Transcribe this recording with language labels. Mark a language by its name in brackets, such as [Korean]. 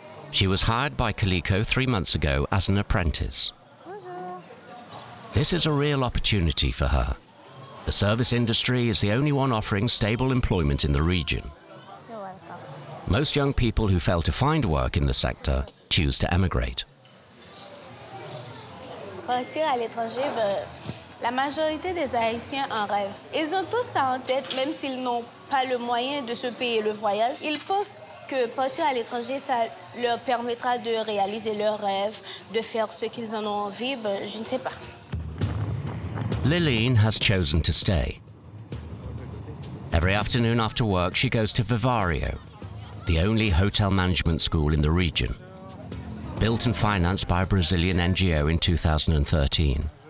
[English] She was hired by Coleco 3 months ago as an apprentice. This is a real opportunity for her. The service industry is the only one offering stable employment in the region. You're welcome. Most young people who fail to find work in the sector choose to emigrate. [French] Partir à l'étranger, la majorité des Haïtiens en rêvent. Ils ont tous ça en tête, même s'ils n'ont pas le moyen de se payer le voyage. Ils pensent que partir à l'étranger, ça leur permettra de réaliser leurs rêves, de faire ce qu'ils en ont envie. Je ne sais pas. [English] Liline has chosen to stay. Every afternoon after work, she goes to Vivario, the only hotel management school in the region. Built and financed by a Brazilian NGO in 2013.